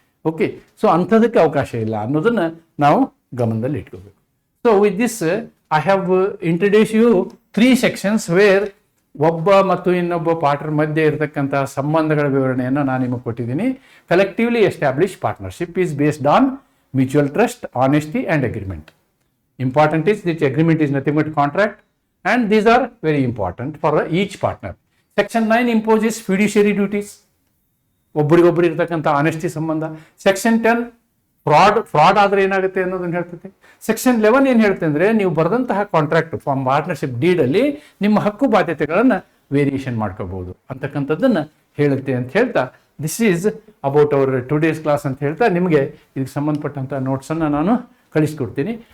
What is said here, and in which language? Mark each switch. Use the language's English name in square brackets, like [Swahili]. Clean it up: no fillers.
[Kannada] Okay, so ಅಂಥದಕ್ಕೆ ಅವಕಾಶ ಇಲ್ಲ ಅನ್ನೋದನ್ನು ನಾವು ಗಮನದಲ್ಲಿ ಇಟ್ಕೋಬೇಕು. [English] so with this I have introduce you 3 sections where [Kannada] ಒಬ್ಬ ಮತ್ತು ಇನ್ನೊಬ್ಬ ಪಾರ್ಟ್ನರ್ ಮಧ್ಯೆ ಇರತಕ್ಕಂಥ ಸಂಬಂಧಗಳ ವಿವರಣೆಯನ್ನು ನಾನು ನಿಮಗೆ ಕೊಟ್ಟಿದ್ದೀನಿ. [English] Collectively establish partnership is based on mutual trust, honesty and agreement. Important is this agreement is nothing but contract, and these are very important for each partner. Section 9 imposes fiduciary duties. [Kannada] ಒಬ್ಬರಿಗೊಬ್ಬರು ಇರತಕ್ಕಂಥ honesty ಸಂಬಂಧ. Section 10 fraud ಆದರೆ ಏನಾಗುತ್ತೆ ಅನ್ನೋದನ್ನು ಹೇಳ್ತೈತೆ. Section 11 ಏನು ಹೇಳ್ತೆ ಅಂದರೆ, ನೀವು ಬರೆದಂತಹ ಕಾಂಟ್ರಾಕ್ಟ್ ಫಾರ್ಮ್ ಪಾರ್ಟ್ನರ್ಶಿಪ್ ಡೀಡಲ್ಲಿ ನಿಮ್ಮ ಹಕ್ಕು ಬಾಧ್ಯತೆಗಳನ್ನು ವೇರಿಯೇಷನ್ ಮಾಡ್ಕೋಬಹುದು ಅಂತಕ್ಕಂಥದ್ದನ್ನು ಹೇಳುತ್ತೆ ಅಂತ ಹೇಳ್ತಾ, [English] this is about our today's class [Kannada] ಅಂತ ಹೇಳ್ತಾ ನಿಮಗೆ ಇದಕ್ಕೆ ಸಂಬಂಧಪಟ್ಟಂಥ ನೋಟ್ಸನ್ನು ನಾನು ಕಳಿಸ್ಕೊಡ್ತೀನಿ.